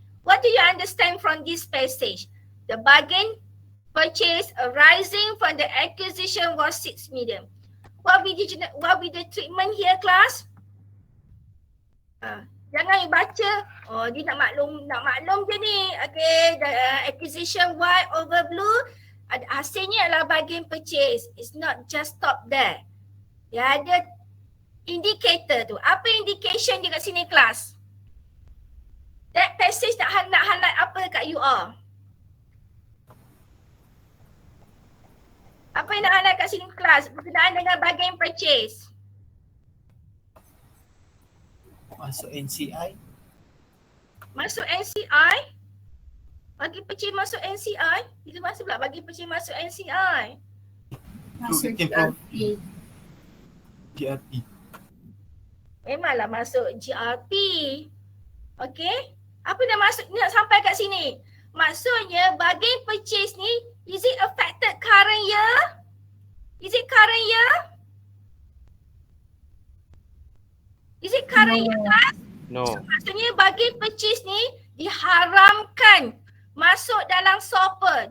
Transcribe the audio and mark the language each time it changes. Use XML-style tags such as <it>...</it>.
<en>What do you understand from this passage? The bargain purchase arising from the acquisition was 6 million. What will the treatment here, class?</en> <ms>Jangan you baca. Oh, dia nak maklum je ni.</ms> <en>Okay, the acquisition white over blue.</en> <ms>Hasilnya adalah bargain purchase.</ms> <en>It's not just stop there.</en> <ms>Dia ada indicator tu. Apa indication dia kat sini, class?</ms> <en>That passage</en> <ms>nak highlight apa kat</ms> <en>you all?</en> <ms>Apa yang nak highlight kat sini, kelas? Berkenaan dengan bargain purchase. Masuk NCI. Masuk NCI. Bargain purchase masuk NCI. Itu masuk pula bargain purchase masuk NCI. Masuk</ms> <en>Retained GRP. GRP.</en> <ms>Memanglah masuk GRP. Okay. Apa dah masuk nak sampai kat sini? Maksudnya</ms> <en>bargain purchase ni, is it affected current year? Is it current year? Is it current year class? No.</en> <ms>Maksudnya bargain purchase ni diharamkan masuk dalam SOPL.</ms>